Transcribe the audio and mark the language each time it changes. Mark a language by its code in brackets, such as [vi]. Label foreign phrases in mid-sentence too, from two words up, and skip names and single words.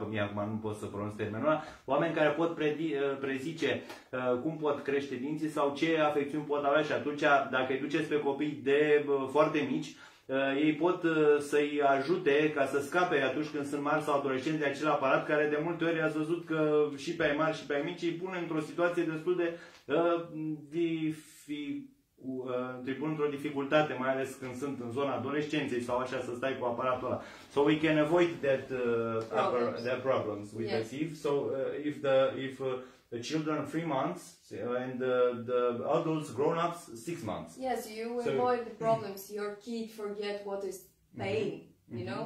[ro] mie acum, nu pot să pronunț termenul ăla, oameni care pot prezice cum pot crește dinții sau ce afecțiuni pot avea și atunci dacă îi duceți pe copii de foarte mici, ei pot să-i ajute ca să scape atunci când sunt mari sau adolescenți de acel aparat care de multe ori ați văzut că și pe ai mari și pe ai mici îi pune într-o situație destul de îi pun într-o dificultate, mai ales când sunt în zona adolescenței sau așa să stai cu aparatul ăla. [en] So we can avoid that problems with the teeth. So if the children 3 months and the adults grown-ups 6 months. Yes, you avoid the problems. Your kid forget what is pain, you know.